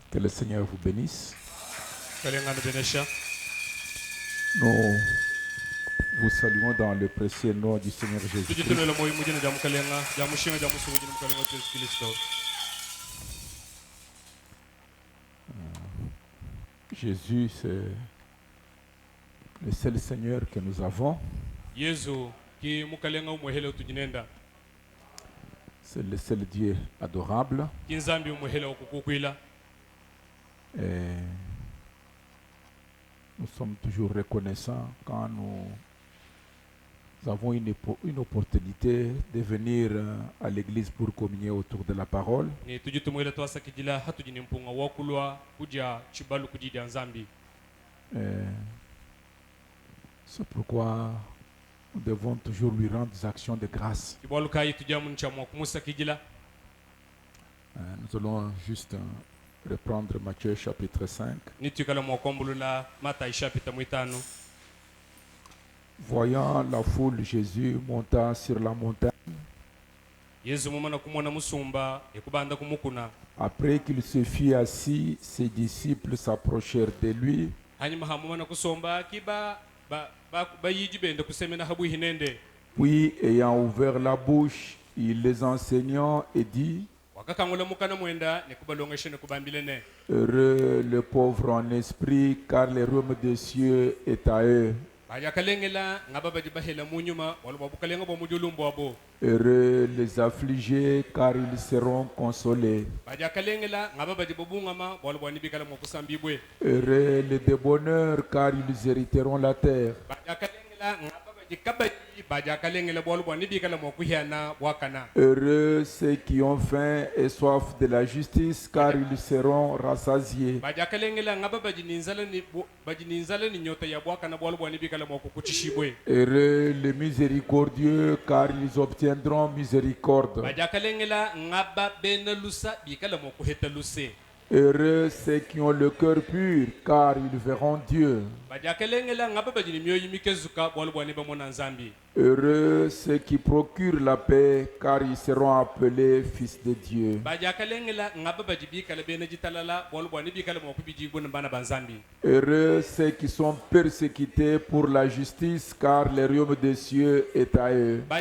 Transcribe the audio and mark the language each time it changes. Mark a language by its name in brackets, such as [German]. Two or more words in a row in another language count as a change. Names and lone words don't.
[French] Que le Seigneur vous bénisse. [Luba-Katanga] kalengana benesha [French] Nous vous saluons dans le précieux nom du Seigneur Jésus-Christ. [Luba-Katanga] tujitumela moyo mujina jamu kalenga jamu shinga jamu sugu jamu kalenga Yesu Kristo. [French] Jésus, c'est le seul Seigneur que nous avons. [Luba-Katanga] Yesu ki mukalenga umuhele tujinenda [French] C'est le seul Dieu adorable. [Luba-Katanga] kinzambi umuhele okukukwila. [French] Et nous sommes toujours reconnaissants quand nous avons une opportunité de venir à l'église pour communier autour de la parole. [Luba-Katanga] Ni tujitumwela twasa kijila hatujini mpunga wakulwa kuja chibalu kujidi anzambi. [French] C'est pourquoi nous devons toujours lui rendre des actions de grâce. [Luba-Katanga] Kibalu kai tujamu nchamwa kumusa kijila. [French] Nous allons juste reprendre Matthieu chapitre 5. [Luba-Katanga] Ni tukala mwakombulula Mata ishapita mwitano. [French] Voyant la foule, Jésus monta sur la montagne. [Luba-Katanga] Yesu mumana kumona musumba ekubanda kumukuna. [French] Après qu'il se fut assis, ses disciples s'approchèrent de lui. [Luba-Katanga] Hanyuma hamumana kusomba kiba ba yiji bende kusemena habu hinende. [French] Puis, ayant ouvert la bouche, il les enseignant et dit: [Luba-Katanga] Wakakangula mukana mwenda nekubalongeshe nekubambilene. [French] Heureux le pauvre en esprit, car le royaume des cieux est à eux. [Luba-Katanga] Baja kalengela ngaba baji bahela munyuma walwa bukalenga bo mujulumbo abo. [French] Heureux les affligés, car ils seront consolés. [Luba-Katanga] Baja kalengela ngaba baji bobungama walwa nibikala mokusambibwe. [French] Heureux les débonneurs, car ils hériteront la terre. [Luba-Katanga] Baja kalengela ngaba baji kabaji baja kalengela walwa nibikala mokuhiana wakana. [French] Heureux ceux qui ont faim et soif de la justice, car ils seront rassasiés. [Luba-Katanga] Baja kalengela ngaba baji ninzala ni nyota ya wakana walwa nibikala mokukuchishibwe. [French] Heureux les miséricordieux, car ils obtiendront miséricorde. [Luba-Katanga] Baja kalengela ngaba benalusa bikala mokuheta luse. [French] Heureux ceux qui ont le cœur pur, car ils verront Dieu. Heureux ceux qui procurent la paix, car ils seront appelés fils de Dieu. Heureux ceux qui sont persécutés pour la justice, car le royaume des cieux est à eux.